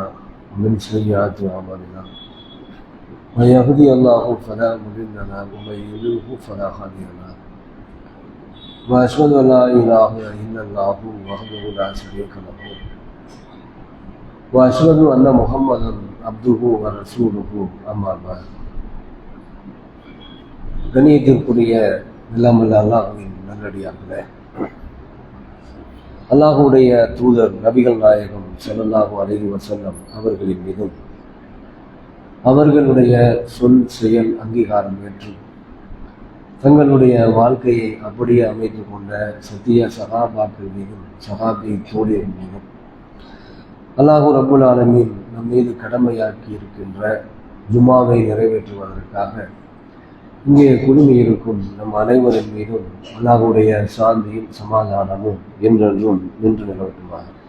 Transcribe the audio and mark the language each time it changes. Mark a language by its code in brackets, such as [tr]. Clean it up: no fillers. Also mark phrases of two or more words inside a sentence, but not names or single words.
[ar] ومن سيئات اعمالنا من يهدي الله فلا مضل له ومن يضلل فلا هادي له واشهد ان لا اله الا الله وحده لا شريك له واشهد ان محمدا عبده ورسوله اما بعد. [ta] கண்ணியத்திற்குரிய எல்லாமல்ல அல்லாஹ்வின் நல்லடியார்களே, அல்லாஹ்வுடைய தூதர் நபிகள் நாயகம் [ar] صلى الله عليه وسلم [ta] அவர்களின் மீதும் அவர்களுடைய சொல் செயல் அங்கீகாரம் ஏற்று தங்களுடைய வாழ்க்கையை அப்படியே அமைத்துக் கொண்ட சத்திய சஹாபாக்கள் மீதும் சஹாபி தோழியர் மீதும் [ar] الله رب العالمين [ta] நம் மீது கடமையாக்கி இருக்கின்ற ஜுமாவை நிறைவேற்றுவதற்காக இங்கே குழுமி இருக்கும் நம் அனைவரின் மீதும் அல்லாஹ்வுடைய சாந்தியும் சமாதானமும் என்றென்றும் நின்று நிலவட்டுமாக.